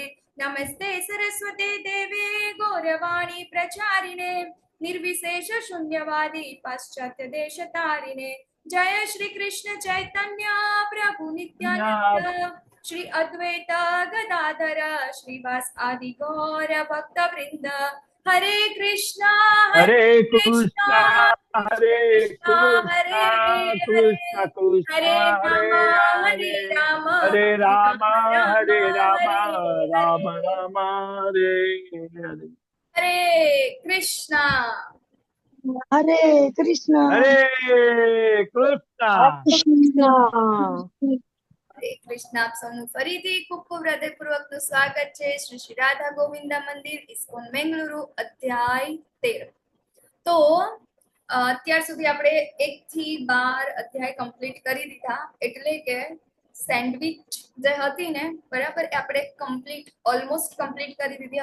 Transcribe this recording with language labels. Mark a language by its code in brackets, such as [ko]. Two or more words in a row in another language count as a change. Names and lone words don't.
[sa] नमस्ते सरस्वते देवे गौरवाणी प्रचारिणे निर्विशेष शून्यवादी पाश्चात्य देशतारिणे। जय श्री कृष्ण चैतन्य प्रभु नित्यानंद श्री अद्वैत गदाधर श्रीवास आदि गौर भक्त वृंद। हरे कृष्णा હરે कृष्णा कृष्ण हरे हरे કૃષ્ણ हरे કૃષ્ણ हरे कृष्ण हरे राम હરે राम हरे राम राम हरे राम हरे રામ हरे। राम हरे हरे. हरे कृष्णा हरे कृष्ण हरे कृष्ण. कृष्ण। हरे कृष्ण. [gu] આપ સૌનું ફરીથી ખૂબ ખૂબ હૃદયપૂર્વકનું સ્વાગત છે શ્રી શ્રી રાધા ગોવિંદા મંદિર ઇસ્કોન બેંગલુરુ અધ્યાય 13. તો અત્યાર સુધી આપણે 1 થી 12 અધ્યાય કમ્પ્લીટ કરી દીધા, એટલે કે સેન્ડવિચ જે હતી ને, બરાબર, એ આપણે [en] almost complete [gu] કરી દીધી.